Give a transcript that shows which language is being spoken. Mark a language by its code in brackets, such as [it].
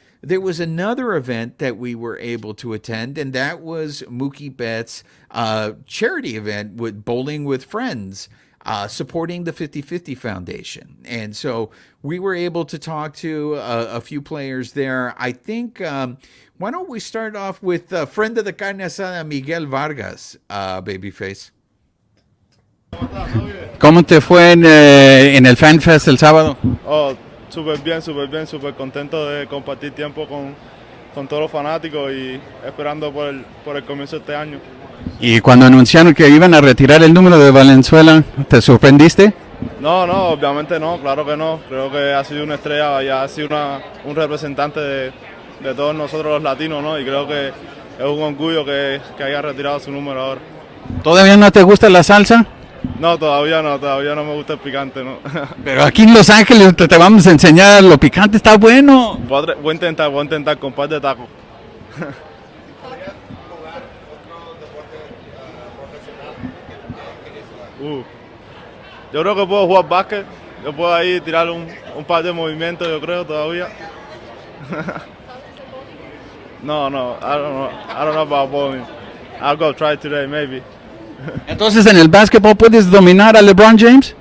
[en] There was another event that we were able to attend, and that was Mookie Betts' charity event with Bowling with Friends. supporting the 50/50 Foundation. And so we were able to talk to a few players there. I think, why don't we start off with a friend of the carne asada, Miguel Vargas, Babyface. [es] ¿Cómo te fue en el Fan Fest el sábado? Oh, súper bien, súper contento de compartir tiempo con todos los fanáticos y esperando por el comienzo de este año. Y cuando anunciaron que iban a retirar el número de Valenzuela, ¿te sorprendiste? No, obviamente no, claro que no. Creo que ha sido una estrella y ha sido un representante de todos nosotros los latinos, ¿no? Y creo que es un orgullo que haya retirado su número ahora. ¿Todavía no te gusta la salsa? No, todavía no me gusta el picante, ¿no? Pero aquí en Los Ángeles te vamos a enseñar, lo picante está bueno. Voy a intentar con par de tacos. Yo creo que puedo jugar básquet, yo puedo ahí tirar un par de movimientos, yo creo, todavía. [en] No, I don't know about bowling. I'll go try today, maybe. [es] Entonces, ¿en el básquetbol puedes dominar a LeBron James?